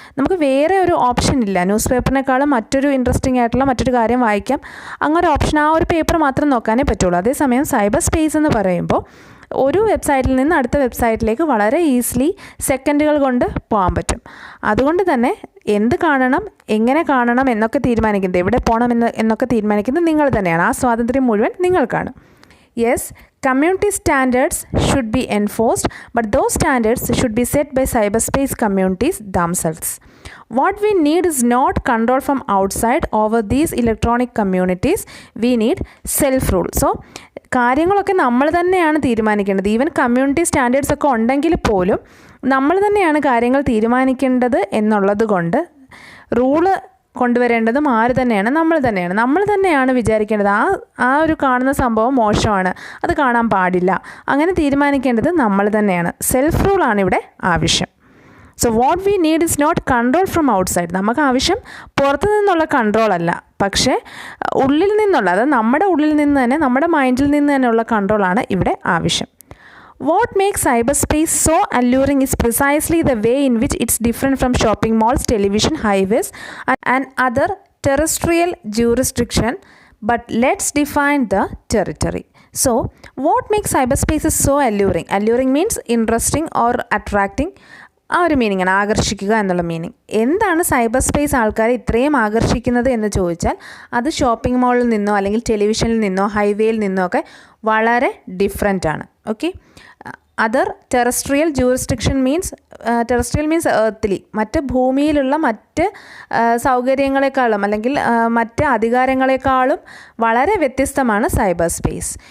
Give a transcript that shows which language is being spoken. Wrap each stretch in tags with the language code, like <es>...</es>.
<ml>നമുക്ക് വേറെ ഒരു ഓപ്ഷൻ ഇല്ല. ന്യൂസ് പേപ്പറിനേക്കാളും മറ്റൊരു ഇൻട്രസ്റ്റിംഗ് ആയിട്ടുള്ള മറ്റൊരു കാര്യം വായിക്കാം, അങ്ങനെ ഒരു ഓപ്ഷൻ ആ ഒരു പേപ്പർ മാത്രം നോക്കാനേ പറ്റുള്ളൂ. അതേസമയം സൈബർ സ്പേസ് എന്ന് പറയുമ്പോൾ ഒരു വെബ്സൈറ്റിൽ നിന്ന് അടുത്ത വെബ്സൈറ്റിലേക്ക് വളരെ ഈസിലി സെക്കൻഡുകൾ കൊണ്ട് പോകാൻ പറ്റും. അതുകൊണ്ട് തന്നെ എന്ത് കാണണം, എങ്ങനെ കാണണം എന്നൊക്കെ തീരുമാനിക്കുന്നത്, എവിടെ പോകണം എന്നൊക്കെ തീരുമാനിക്കുന്നത് നിങ്ങൾ തന്നെയാണ്. ആ സ്വാതന്ത്ര്യം മുഴുവൻ നിങ്ങൾക്കാണ്.</ml> <en>Yes, community standards should be enforced, but those standards should be set by cyberspace communities themselves. What we need is not control from outside over these electronic communities. We need self-rule.</en> <ml>So, കാര്യങ്ങളൊക്കെ നമ്മൾ തന്നെയാണ് തീരുമാനിക്കേണ്ടത്. Even community standards ഒക്കെ ഉണ്ടെങ്കിൽ പോലും നമ്മൾ തന്നെയാണ് കാര്യങ്ങൾ തീരുമാനിക്കേണ്ടത് എന്നുള്ളത് കൊണ്ട് റൂള് കൊണ്ടുവരേണ്ടതും ആര് തന്നെയാണ്? നമ്മൾ തന്നെയാണ് വിചാരിക്കേണ്ടത് ആ ഒരു കാണുന്ന സംഭവം മോശമാണ്, അത് കാണാൻ പാടില്ല, അങ്ങനെ തീരുമാനിക്കേണ്ടത് നമ്മൾ തന്നെയാണ്. സെൽഫ് റൂളാണ് ഇവിടെ ആവശ്യം.</ml> <en>So what we need is not control from outside.</en> <ml>നമുക്ക് ആവശ്യം പുറത്തു നിന്നുള്ള കൺട്രോൾ അല്ല, പക്ഷേ ഉള്ളിൽ നിന്നുള്ള, അത് നമ്മുടെ ഉള്ളിൽ നിന്ന് തന്നെ, നമ്മുടെ മൈൻഡിൽ നിന്ന് തന്നെയുള്ള കൺട്രോളാണ് ഇവിടെ ആവശ്യം.</ml> <en>What makes cyberspace so alluring is precisely the way in which it's different from shopping malls, television, highways, and other terrestrial jurisdiction. But let's define the territory. So, what makes cyberspaces so alluring? Alluring means interesting or attracting.</en> <ml>ആ ഒരു മീനിങ്ങാണ്, ആകർഷിക്കുക എന്നുള്ള meaning. എന്താണ് cyber space ആൾക്കാരെ ഇത്രയും ആകർഷിക്കുന്നത് എന്ന് ചോദിച്ചാൽ അത് ഷോപ്പിംഗ് മാളിൽ നിന്നോ അല്ലെങ്കിൽ ടെലിവിഷനിൽ നിന്നോ ഹൈവേയിൽ നിന്നോ ഒക്കെ വളരെ ഡിഫറെൻ്റ് ആണ്. Okay,</ml> <en>other terrestrial jurisdiction means terrestrial means earthly,</en> <ml>മറ്റ് ഭൂമിയിലുള്ള മറ്റ് സൗകര്യങ്ങളെക്കാളും അല്ലെങ്കിൽ മറ്റ് അധികാരങ്ങളെക്കാളും വളരെ വ്യത്യസ്തമാണ് സൈബർ സ്പേസ്.</ml>